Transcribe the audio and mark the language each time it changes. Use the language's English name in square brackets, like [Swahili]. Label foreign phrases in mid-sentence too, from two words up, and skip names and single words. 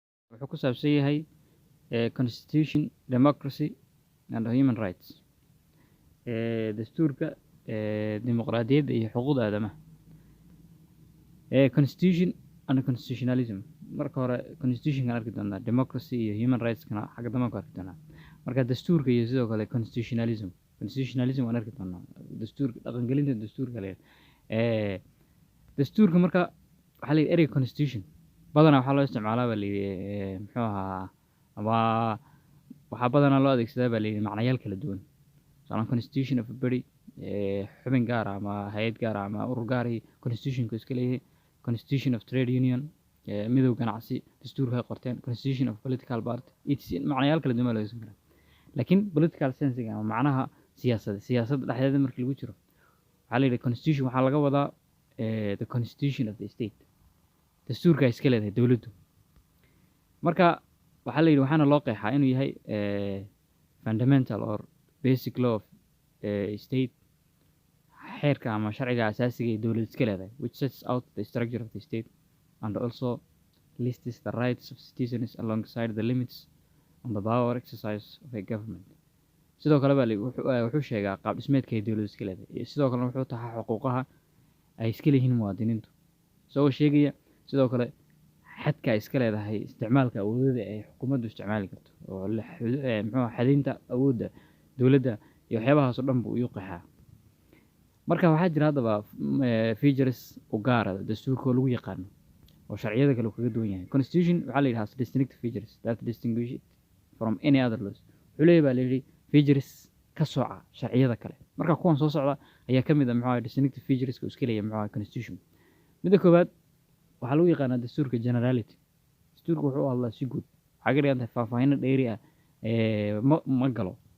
[Somali] wuxuu ku saabsan yahay [English] constitution, democracy and human rights. [Somali] Dastuurka dimuqraadiyadda iyo xuquuqda aadamaha. [English] Constitution and constitutionalism. [Somali] Marka hore constitution kan arki doonaa, democracy iyo [English] human rights [Somali] kana xagga dambe ku arki doonaa. Marka dastuurka iyo sidoo kale constitutionalism waan arki doonaa. Dastuurka dhaqangelinta dastuurka leeyahay. Dastuurka marka waxaa la erey constitution badanaa waxaa loo isticmaalaa baa leeyahay muxuu ahaa ama waxaa badanaa loo adeegsadaa baa leeyahay macnayaal kala duwan. Saalan [English] constitution of a body [Somali] xubin gaar ah ama hay'ad gaar ah ama urur gaar ah constitutionku iska leeyahay. [English] Constitution of trade union [Somali] midowga ganacsi dastuurka ay qorteen. [English] Constitution of political party [Somali] macnayaal kala duwan loo isticmaalaa. Laakiin [English] political sense [Somali] ama macnaha siyaasadda dhexdeeda markii lagu jiro waxaa la yidhaahdaa constitution waxaa laga wadaa [English] the constitution of the state. [Somali] dastuurka iska leedahay dawladdu. Marka waxaa la yidhi waxaana loo qeexaa inuu yahay [English] fundamental or basic law of state, [Somali] xeerka ama sharciga asaasiga ee dawladda iska leedahay, [English] which sets out the structure of the state and also lists the rights of citizens alongside the limits on the power exercise of a government. [Somali] sidoo kale wuxuu sheegaa qaab dhismeedka ay dawladdu iska leedahay. Sidoo kale wuxuu taxaa xuquuqaha ay iska leeyihiin muwaadiniintu. Isagoo sheegaya sidoo kale xadka ay iska leedahay isticmaalka awoodda ay xukuumaddu isticmaali karto oo muxuu xadinta awoodda dawladda iyo waxyaabahaas oo dhan buu u qeexaa. Marka waxaa jira haddaba features u gaar ah dastuurka oo lagu yaqaano oo sharciyada kale kaga duwan yahay. [English] Constitution [Somali] waxaa la yidhaahdaa [English] distinctive features that distinguish it from any other laws. [Somali] Wuxuu leeyahay baa la yidhi features ka sooca sharciyada kale. Marka kuwan soo socda ayaa ka mid ah muxuu [English] distinctive features [Somali] ka iska leeyahay muxuu constitution. Midda koowaad waxaa lagu yaqaanaa dastuurka generality. Dastuurka wuxuu hadlaa si guud. Waxaa ka dhigan tahay faahfaahin dheeri ah ma galo.